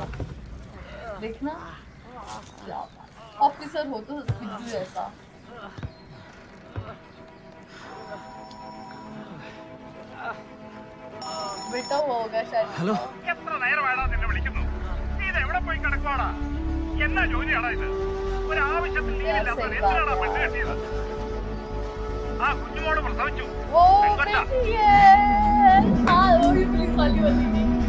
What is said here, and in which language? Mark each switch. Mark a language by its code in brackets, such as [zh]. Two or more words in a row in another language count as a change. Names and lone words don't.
[hi] देखना क्या ऑफिसर हो तो बिट्टू ऐसा. बेटा वो होगा शायद. [ml] ഹലോ, എത്ര നേരമായിടാ നിന്നെ വിളിക്കുന്നു? നീ ഇത് എവിടെ പോയി കിടക്കുവാടാ? എന്നാ ജോലിയാടാ ഇത്? ഒരു ആവശ്യത്തിൽ ലീവില്ലാത്ത എന്തിനാടാ പെണ്ണ് കെട്ടിയത്? ആ കുഞ്ഞുമോട് പ്രസവിച്ചു. [hi] वो बेटी है. हाँ वो भी पुलिस वाली वाली थी.